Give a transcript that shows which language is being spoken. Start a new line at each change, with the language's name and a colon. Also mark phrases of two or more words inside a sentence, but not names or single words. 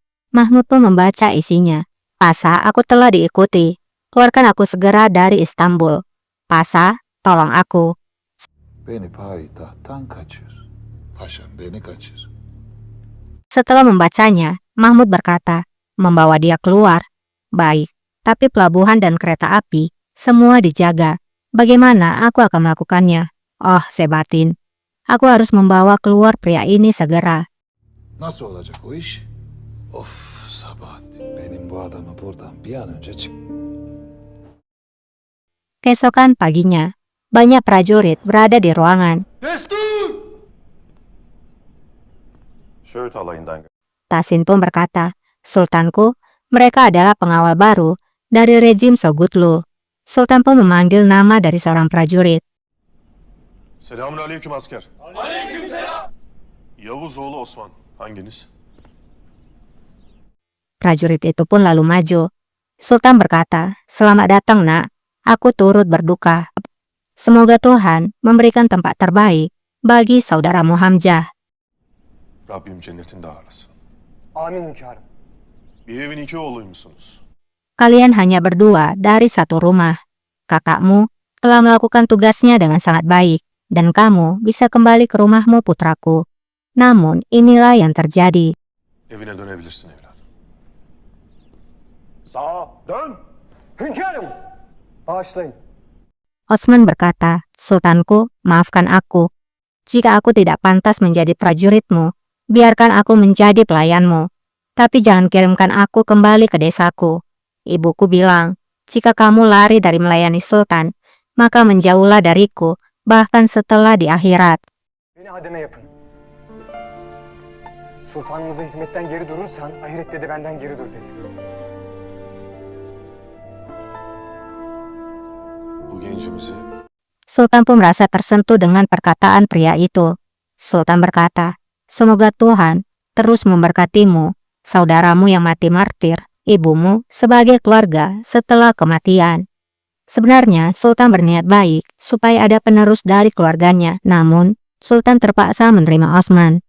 Indonesian: Mahmud pun membaca isinya. Pasa, aku telah diikuti. Keluarkan aku segera dari Istanbul. Pasa, tolong aku.
Turkish: Beni payitahttan kaçır. Paşam beni kaçır.
Indonesian: Setelah membacanya, Mahmud berkata, membawa dia keluar. Baik, tapi pelabuhan dan kereta api, semua dijaga. Bagaimana aku akan melakukannya? Oh, saya batin. Aku harus membawa keluar pria ini segera.
Turkish: Nasıl olacak o iş? Of Sabahattin. Benim bu adamı buradan bir an önce çık.
Indonesian: Keesokan paginya, banyak prajurit berada di ruangan.
Turkish: Destur! Söğüt alayından
Indonesian: Tasin pun berkata, Sultanku, mereka adalah pengawal baru dari rejim Sogutlu. Sultan pun memanggil nama dari seorang prajurit.
Turkish: Selamünaleyküm asker. Aleykümselam. Yavuz oğlu Osman. Hanginiz?
Indonesian: Prajurit itu pun lalu maju. Sultan berkata, selamat datang nak, aku turut berduka. Semoga Tuhan memberikan tempat terbaik bagi saudaramu Hamzah.
Turkish: Rabbim cennetinde ağırlasın. Amin hünkârım. Bir evin iki oğluymuşsunuz.
Indonesian: Kalian hanya berdua dari satu rumah. Kakakmu telah melakukan tugasnya dengan sangat baik, dan kamu bisa kembali ke rumahmu putraku. Namun inilah yang terjadi.
Turkish: Evine dönebilirsin evladım. Sağa dön. Hünkârım. Bağışlayın.
Indonesian: Osman berkata, Sultanku, maafkan aku. Jika aku tidak pantas menjadi prajuritmu, biarkan aku menjadi pelayanmu. Tapi jangan kirimkan aku kembali ke desaku. Ibuku bilang, jika kamu lari dari melayani Sultan, maka menjauhlah dariku, bahkan setelah di akhirat.
Turkish: Beni hademe yapın. Sultanımıza hizmetten geri durursan ahirette de benden geri dur dedi. Bu gencimizi
Indonesian: Sultan pun merasa tersentuh dengan perkataan pria itu. Sultan berkata, semoga Tuhan terus memberkatimu, saudaramu yang mati martir, ibumu sebagai keluarga setelah kematian. Sebenarnya Sultan berniat baik supaya ada penerus dari keluarganya, namun Sultan terpaksa menerima Osman.